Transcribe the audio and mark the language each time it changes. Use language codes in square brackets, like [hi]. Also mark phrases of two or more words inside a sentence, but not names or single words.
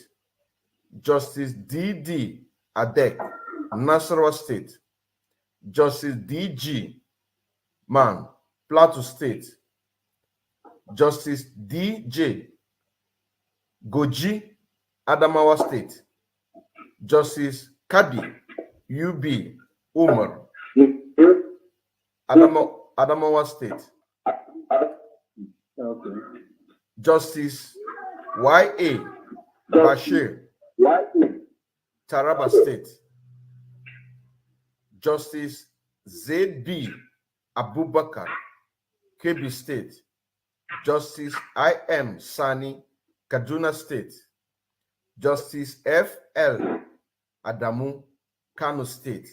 [en] Justice D.D. Adek, Nasarawa State. Justice D.G. Man, Plateau State. Justice D.J. Goji, Adamawa State. Justice Kadi U.B. Umar, Adamawa State. Okay. Justice Y.A. Bashir, Taraba State. Justice Z.B. Abubakar, Kebbi State. Justice I.M. Sani, Kaduna State. Justice F.L. Adamu, Kano State.